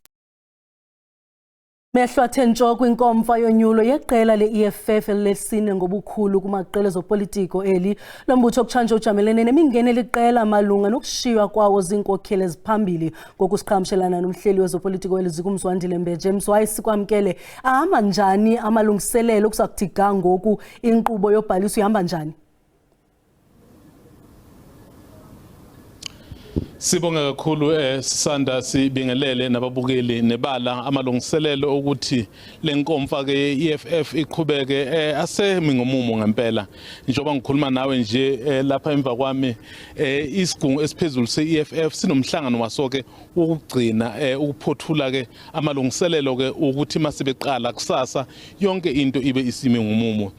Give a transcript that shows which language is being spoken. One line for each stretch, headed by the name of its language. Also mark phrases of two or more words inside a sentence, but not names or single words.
Xhosa: Mehlo athe ntsho kwinkomfa yonyulo yeqela le-EFF elilesine ngobukhulu kumaqela ezopolitiko eli. Lo mbutho okutshanje ujamelene nemingeni liqela malunga nokushiywa kwawo ziinkokheli eziphambili ngokusiqhagamshelana nomhleli wezopolitiko eliziko uMzwandile Mbeje. Mzwayi, sikwamkele, ahamba njani amalungiselelo okuza kuthi ga ngoku inkqubo yobhaliso ihamba njani?
Zulu: Sibonga kakhulu sisanda sibingelele nababukeli nebala amalungiselelo ukuthi lenkomfa ke EFF iqhubeke asemi ngomumo ngempela. Njengoba ngikhuluma nawe nje lapha emva kwami isigungu esiphezulu se-EFF sinomhlangano wasoke ukugcina ukuphothula ke amalungiselelo ke ukuthi masibeqala kusasa yonke into ibe isimi ngomumo.